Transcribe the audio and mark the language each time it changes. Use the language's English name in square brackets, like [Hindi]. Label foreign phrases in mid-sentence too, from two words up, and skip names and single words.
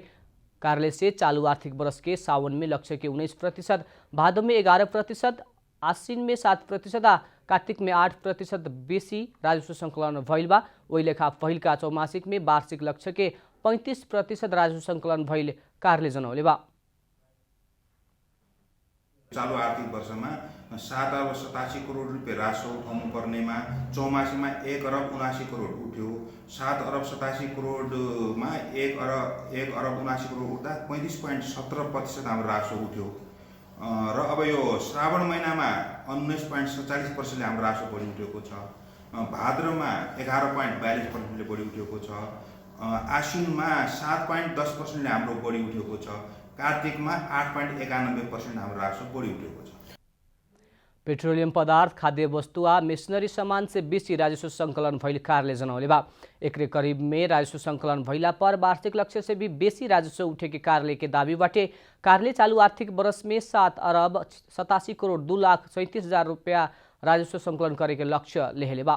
[Bhojpuri] कार्यालय से चालू आर्थिक वर्ष के सावन में लक्ष्य के 19%, भादो में 11%, आश्विन में 7% आ कार्तिक में 8% बेसी राजस्व संकलन भइल बा। वही लेखा पहिल का चौमासिक में वार्षिक लक्ष्य के 35% राजस्व संकलन भइल कार्यालय जनौले बा। [Nepali] चालू आर्थिक वर्षमा 7,87 करोड रुपियाँ राजस्व उठाउनु पर्नेमा चौमासीमा 1,79 करोड उठ्यो। 7,87 करोडमा 1,79 करोड उठ्दा 35.17% हाम्रो राजस्व उठ्यो। र अब यो श्रावण महिनामा 19.47%ले हाम्रो राजस्व बढी उठेको छ। भाद्रमा 11.42%ले बढी उठेको छ। आश्विनमा 7.10%ले हाम्रो बढी उठेको छ। कार्तिकमा 8.91% हाम्रो राजस्व बढी उठेको छ। [Bhojpuri] पेट्रोलियम पदार्थ, खाद्य वस्तु आ मेसनरी सामान से बेसी राजस्व संकलन भइल कार्यालय जनौले बा। एकरे करीब में राजस्व संकलन भइला पर वार्षिक लक्ष्य से भी बेसी राजस्व उठे के कार्यालय के दावी बाटे। कार्यालय चालू आर्थिक वर्ष में 7,87,02,37,000 रुपया राजस्व संकलन करे के लक्ष्य लेहले बा।